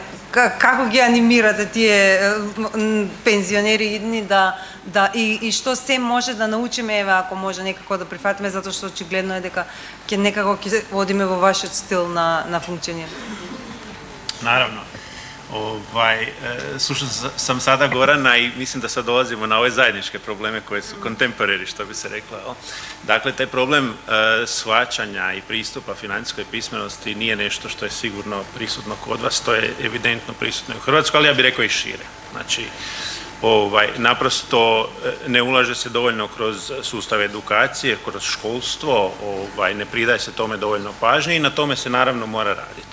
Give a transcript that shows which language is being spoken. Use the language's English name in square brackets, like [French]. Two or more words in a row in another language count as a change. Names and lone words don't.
[Macedonian] Како ги анимирате тие пензионери и што се може да научиме, еве, ако може некако да прифатиме, затоа што очигледно е дека ќе некако ќе одиме во вашиот стил на функционирање. Наравно. [Croatian] Слушам sam sada Gorana i mislim da sad dolazimo na ove zajedničke probleme koje su contemporary, što bi se rekla. Dakle, taj problem shvaćanja i pristupa financijskoj pismenosti nije nešto što je sigurno prisutno kod vas, to je evidentno prisutno u Hrvatskoj, ali ja bih rekao i šire. Znači, naprosto ne ulaže se dovoljno kroz sustav edukacije, kroz školstvo, ne pridaje se tome dovoljno pažnje i na tome se naravno mora raditi.